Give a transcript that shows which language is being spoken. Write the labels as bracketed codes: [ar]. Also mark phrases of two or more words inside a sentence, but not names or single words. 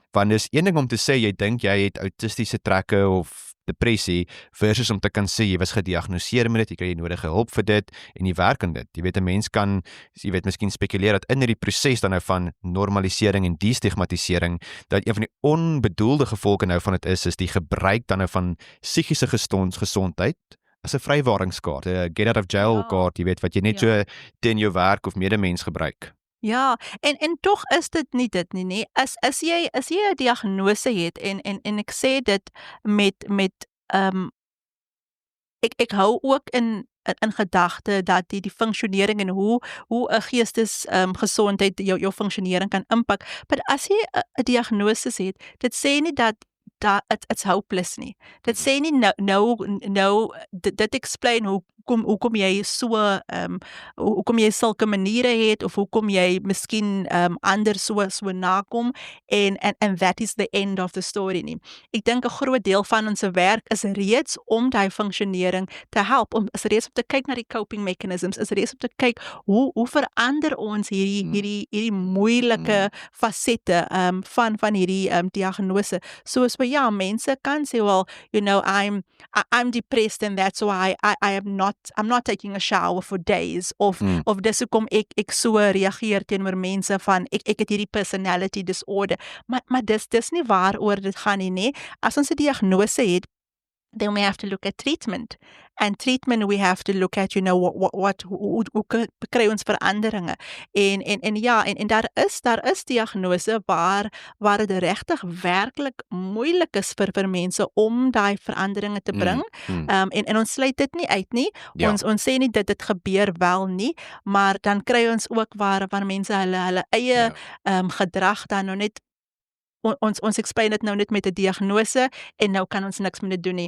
[af] Want dis een ding om te sê jy dink jy het autistiese trekke of depressie versus om te kan sê jy was gediagnoseer met dit, jy kry die nodige hulp vir dit en jy werk aan dit. Jy weet 'n mens kan jy weet miskien spekuleer dat in hierdie proses dan nou van normalisering en destigmatisering dat een van die onbedoelde gevolge nou van dit is die gebruik dan nou van psigiese gesondheid as 'n vrywaringskaart, 'n [en] get out of jail [af] kaart, jy weet wat jy net so teen jou werk of medemens gebruik. Ja, en tog is dit nie dit nie, nê. As jy 'n diagnose het en ek sê dit met ek hou ook in gedagte dat die funksionering en hoe 'n gesondheid jou funksionering kan impak. Maar as jy 'n diagnose het, dit sê nie dat [en] it's hopeless [af] nie. Dit sê nie nou dit explain hoekom jy so hoekom jy sulke maniere het of hoekom jy miskien ander so nakom en [en] that is the end of the story [af] nie. Ek dink 'n groot deel van ons werk is reeds om daai funksionering te help, is reeds om te kyk na die [en] coping mechanisms, [af] is reeds om te kyk hoe verander ons hierdie moeilike fasette van hierdie diagnose. So ja, mense kan sê, [en] well, you know, I'm depressed and that's why I'm not taking a shower for days [af] of dis hoekom ek so reageer teenoor mense van ek het hierdie [en] personality disorder. [af] Maar dis nie waaroor dit gaan nie. As ons 'n diagnose het, [en] then we have to look at treatment. And treatment we have to look at, you know, [af] hoe kry ons veranderinge. En daar is diagnose waar dit regtig werklik moeilik is vir mense om daai veranderinge te bring. En ons sluit dit nie uit nie. Ja. Ons sê nie dit gebeur wel nie, maar dan kry ons ook waar mense hulle eie gedrag dan nou net ons explain dit nou net met 'n diagnose en nou kan ons niks meer doen nie.